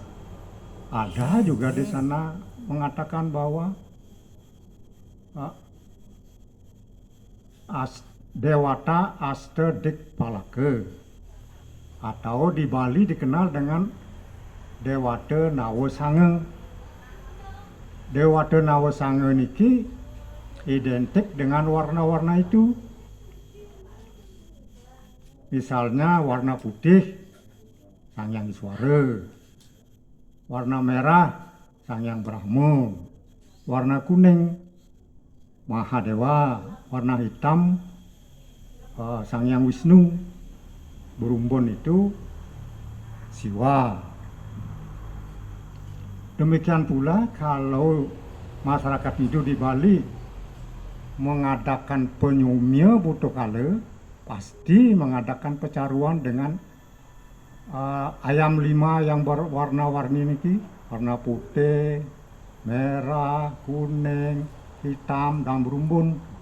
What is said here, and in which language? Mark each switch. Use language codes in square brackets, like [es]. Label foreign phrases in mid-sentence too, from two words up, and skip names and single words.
[id] Ada juga di sana mengatakan bahwa Dewata Astadikpalaka, atau di Bali dikenal dengan Dewata Nawasange. Dewata Nawasange niki identik dengan warna-warna itu. Misalnya warna putih Sang Hyang Iswara, warna merah Sang Hyang Brahma, warna kuning Mahadewa, warna hitam Sang Hyang Wisnu, berumbun itu Siwa. Demikian pula kalau masyarakat hidup di Bali mengadakan penyumya Putukala, pasti mengadakan pecaruan dengan ayam 5 yang berwarna-warni niki, warna putih, merah, kuning, hitam, dan berumbun.